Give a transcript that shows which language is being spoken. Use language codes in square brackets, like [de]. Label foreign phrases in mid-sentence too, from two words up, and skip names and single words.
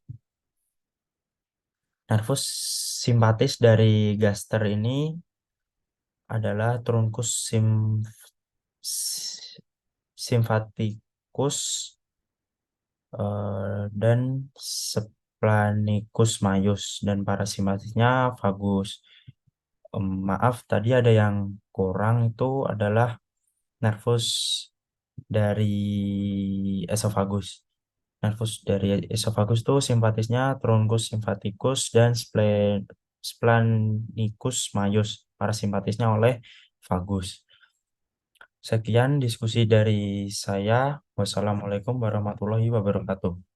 [id] Nervus simpatis dari gaster ini adalah [la] truncus symphaticus [id] dan [la] splanicus maius, [id] dan parasimpatisnya vagus. Maaf, tadi ada yang kurang, itu adalah nervus dari esophagus. Nervus dari esophagus tuh simpatisnya [la] truncus symphaticus [id] dan [la] splanicus maius. [id] Parasimpatisnya oleh vagus. Sekian diskusi dari saya. [ar] والسلام عليكم ورحمة الله وبركاته.